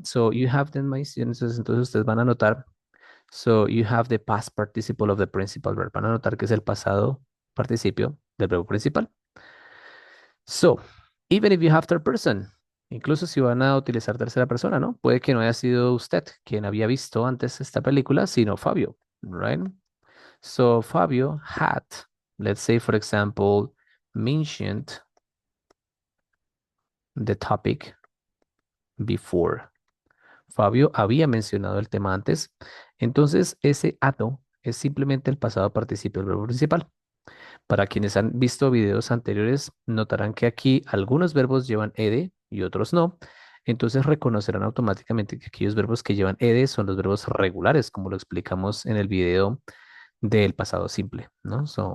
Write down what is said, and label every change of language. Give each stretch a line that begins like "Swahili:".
English: So you have them,
Spanish: entonces ustedes van a notar.
English: So you have the past participle of the principal verb.
Spanish: Van a notar que es el pasado participio del verbo principal.
English: So, even if you have third person,
Spanish: incluso si van a utilizar tercera persona, ¿no? Puede que no haya sido usted quien había visto antes esta película, sino Fabio, right?
English: So, Fabio had, let's say, for example, mentioned the topic before.
Spanish: Fabio había mencionado el tema antes, entonces ese hato es simplemente el pasado participio del verbo principal. Para quienes han visto videos anteriores, notarán que aquí algunos verbos llevan ed y otros no. Entonces reconocerán automáticamente que aquellos verbos que llevan ed son los verbos regulares, como lo explicamos en el video del pasado simple, ¿no?